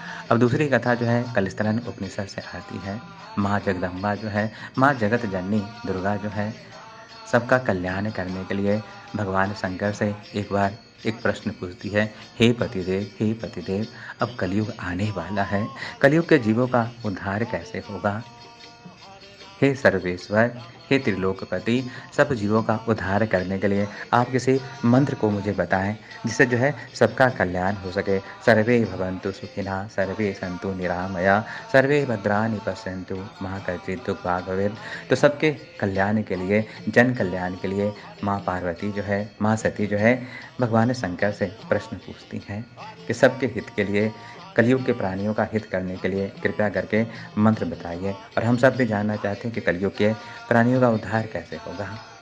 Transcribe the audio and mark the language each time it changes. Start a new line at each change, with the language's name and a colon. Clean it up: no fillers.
Hindi: अब दूसरी कथा जो है कलिस्तरन उपनिषद से आती है। माँ जगदम्बा जो है, माँ जगत जननी दुर्गा जो है, सबका कल्याण करने के लिए भगवान शंकर से एक बार एक प्रश्न पूछती है, हे पतिदेव, अब कलयुग आने वाला है, कलयुग के जीवों का उद्धार कैसे होगा? हे सर्वेश्वर, हे त्रिलोकपति, सब जीवों का उद्धार करने के लिए आप किसी मंत्र को मुझे बताएं, जिससे जो है सबका कल्याण हो सके।
Sanskrit: सर्वे भवन्तु सुखिनः, सर्वे सन्तु निरामया, सर्वे भद्राणि पश्यन्तु मा कश्चित् दुःख भाग् भवेत्।
Hindi: तो सबके कल्याण के लिए, जन कल्याण के लिए माँ पार्वती जो है, माँ सती जो है, भगवान शंकर से प्रश्न पूछती हैं कि सबके हित के लिए, कलयुग के प्राणियों का हित करने के लिए कृपया करके मंत्र बताइए। और हम सब भी जानना चाहते हैं कि कलयुग के प्राणियों का उद्धार कैसे होगा।